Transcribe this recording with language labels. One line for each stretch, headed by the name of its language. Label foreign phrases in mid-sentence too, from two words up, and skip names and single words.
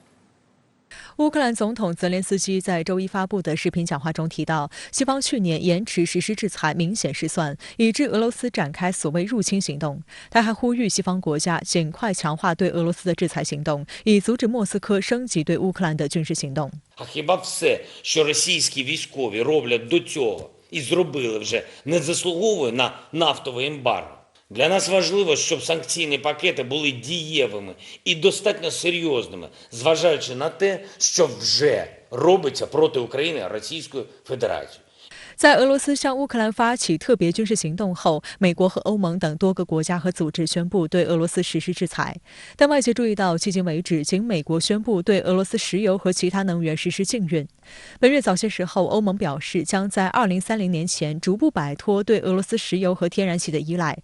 Chinese: 乌克兰总统泽连斯基在周一发布的视频讲话中提到，西方去年延迟实施制裁明显失算，以致俄罗斯展开所谓入侵行动。他还呼吁西方国家尽快强化对俄罗斯的制裁行动，以阻止莫斯科升级对乌克兰的军事行动。
Ukrainian: Хіба все, що російські військові роблять до цього і зробили вже, не заслуговує на нафтове ембарго? Для нас важливо, щоб санкційні пакети були дієвими і достатньо серйозними, зважаючи на те, що вже робиться проти України Російською Федерацією.
Chinese: 在俄罗斯向乌克兰发起特别军事行动后，美国和欧盟等多个国家和组织宣布对俄罗斯实施制裁。但外界注意到，迄今为止，仅美国宣布对俄罗斯石油和其他能源实施禁运。本月早些时候，欧盟表示将在2030年前逐步摆脱对俄罗斯石油和天然气的依赖。